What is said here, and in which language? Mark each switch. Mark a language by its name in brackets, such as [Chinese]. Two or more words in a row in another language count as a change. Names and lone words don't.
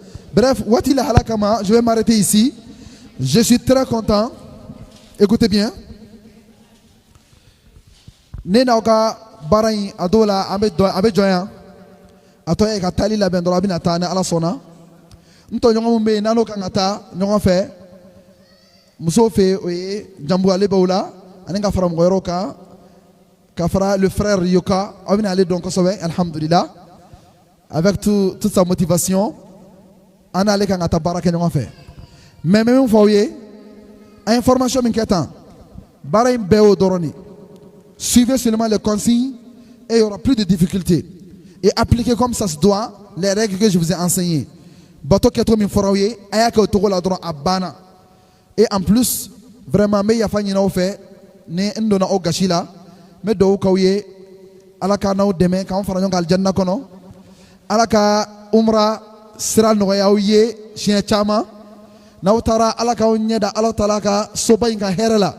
[French] Bref, [Bambara] waati lahala kama [French] je vais m'arrêter ici. Je suis très content. Écoutez bien. [Bambara] Ne n'aw ka baara in a dɔw la an bɛ jɔ yan. A tɔ ye ka taali labɛn dɔrɔn a bɛna taa ni Ala sɔnna. N tɔɲɔgɔn min bɛ yen n'an n'o kan ka taa ɲɔgɔn fɛ. Musow fɛ o ye janbugale b'o la ani ka fara mɔgɔ wɛrɛw kan ka fara [French] le frère [Bambara] Yoka aw bɛna ale dɔn kosɛbɛ alhamdulillah [French] avec toute sa motivation [Bambara] an n'ale kan ka taa baara kɛ ɲɔgɔn fɛ mais n bɛ min fɔ aw ye an ye formation min kɛ tan Bara in bɛɛ y'o dɔrɔn de. [French] Suivez seulement les consignes et il y aura plus de difficultés. Et appliquez comme ça se doit les règles que je vous ai enseignées. [Bambara] Bato keto min fɔra aw ye a y'a kɛ o togo la dɔrɔn a banna. [French] Et en plus vraiment [Bambara] n bɛ yafa ɲini aw fɛ ni n donna aw gasi la n bɛ dugawu k'aw ye Ala ka n'aw dɛmɛ k'anw fara ɲɔgɔn kan alijanna kɔnɔ. Ala ka umra sira nɔgɔya aw ye siɲɛ caman. N'aw taara Ala k'aw ɲɛ da Alahu Taala ka soba in ka hɛrɛ la.